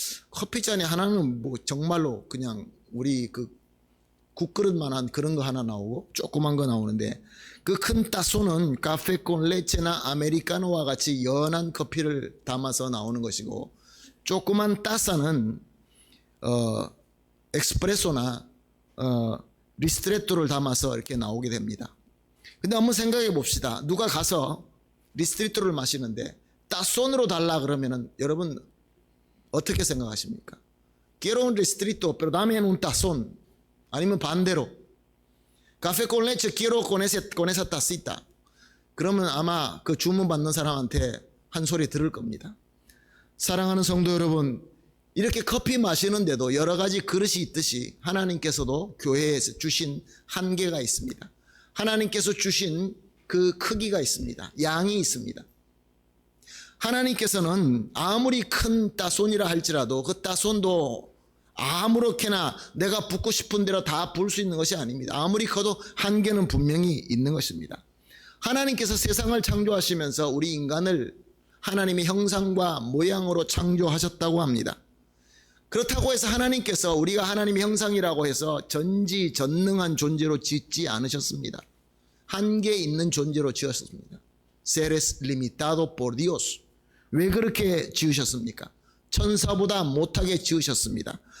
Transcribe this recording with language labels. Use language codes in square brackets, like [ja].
[ko] 커피잔이 하나는 뭐 정말로 그냥 우리 그 국그릇만한 그런 거 하나 나오고 조그만 거 나오는데 그 큰 따소는 카페 콘 레체나 아메리카노와 같이 연한 커피를 담아서 나오는 것이고 조그만 따사는 엑스프레소나 리스트레토를 담아서 이렇게 나오게 됩니다. 근데 한번 생각해 봅시다. 누가 가서 리스트레토를 마시는데 따손으로 달라 그러면은 여러분 어떻게 생각하십니까? [es] Quiero un restrito, pero dame un tazón. [ko] 아니면 반대로 [es] café con leche quiero con esa tacita. [ko] 그러면 아마 그 주문 받는 사람한테 한 소리 들을 겁니다. 사랑하는 성도 여러분, 이렇게 커피 마시는데도 여러 가지 그릇이 있듯이 하나님께서도 교회에서 주신 한계가 있습니다. 하나님께서 주신 그 크기가 있습니다. 양이 있습니다. 하나님께서는 아무리 큰 따손이라 할지라도 그 따손도 아무렇게나 내가 붓고 싶은 대로 다 부을 수 있는 것이 아닙니다. 아무리 커도 한계는 분명히 있는 것입니다. 하나님께서 세상을 창조하시면서 우리 인간을 하나님의 형상과 모양으로 창조하셨다고 합니다. 그렇다고 해서 하나님께서 우리가 하나님의 형상이라고 해서 전지전능한 존재로 짓지 않으셨습니다. 한계 있는 존재로 지었습니다. [es] Seres limitado por Dios. [ko] 왜 그렇게 지으셨습니까? 천사보다 못하게 지으셨습니다.